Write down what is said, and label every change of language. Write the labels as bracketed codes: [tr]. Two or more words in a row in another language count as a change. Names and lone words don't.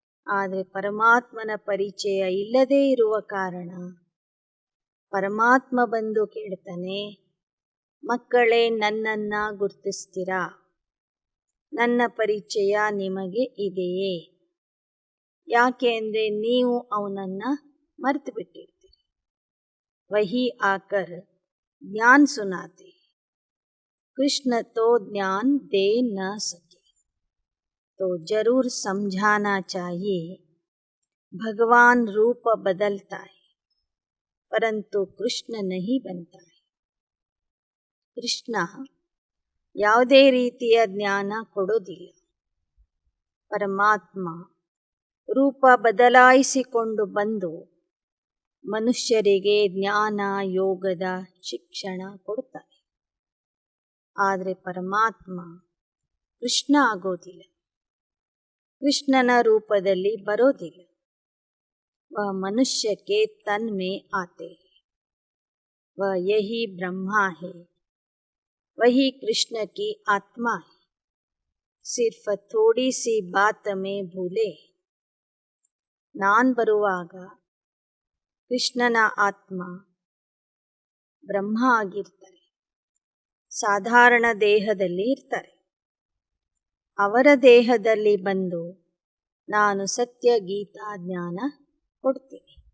[kn] ಆದರೆ ಪರಮಾತ್ಮನ ಪರಿಚಯ ಇಲ್ಲದೇ ಇರುವ ಕಾರಣ ಪರಮಾತ್ಮ ಬಂದು ಕೇಳ್ತಾನೆ, ಮಕ್ಕಳೇ ನನ್ನನ್ನು ಗುರ್ತಿಸ್ತೀರಾ? ನನ್ನ ಪರಿಚಯ ನಿಮಗೆ ಇದೆಯೇ? ಯಾಕೆ ಅಂದರೆ ನೀವು ಅವನನ್ನು ಮರೆತು ಬಿಟ್ಟಿರ್ತೀರಿ. [hi] वही आकर ज्ञान सुनाते, कृष्ण तो ज्ञान दे न सके, तो जरूर समझाना चाहिए भगवान रूप बदलता है परंतु कृष्ण नहीं बनता है. [kn] ಕೃಷ್ಣ ಯಾವುದೇ ರೀತಿಯ ಜ್ಞಾನ ಕೊಡೋದಿಲ್ಲ. ಪರಮಾತ್ಮ ರೂಪ ಬದಲಾಯಿಸಿಕೊಂಡು ಬಂದು ಮನುಷ್ಯರಿಗೆ ಜ್ಞಾನ ಯೋಗದ ಶಿಕ್ಷಣ ಕೊಡ್ತಾನೆ. ಆದರೆ ಪರಮಾತ್ಮ ಕೃಷ್ಣ ಆಗೋದಿಲ್ಲ, ಕೃಷ್ಣನ ರೂಪದಲ್ಲಿ ಬರೋದಿಲ್ಲ. [hi] वह मनुष्य के तन में आते हैं, वह यही ब्रह्मा है, वही कृष्ण की आत्मा है, सिर्फ थोड़ी सी बात में भूले. [kn] ನಾನು ಬರುವಾಗ ಕೃಷ್ಣನ ಆತ್ಮ ಬ್ರಹ್ಮ ಆಗಿರ್ತಾರೆ, ಸಾಧಾರಣ ದೇಹದಲ್ಲಿ ಇರ್ತಾರೆ. ಅವರ ದೇಹದಲ್ಲಿ ಬಂದು ನಾನು ಸತ್ಯ ಗೀತಾ ಜ್ಞಾನ ಕೊಡ್ತೀನಿ.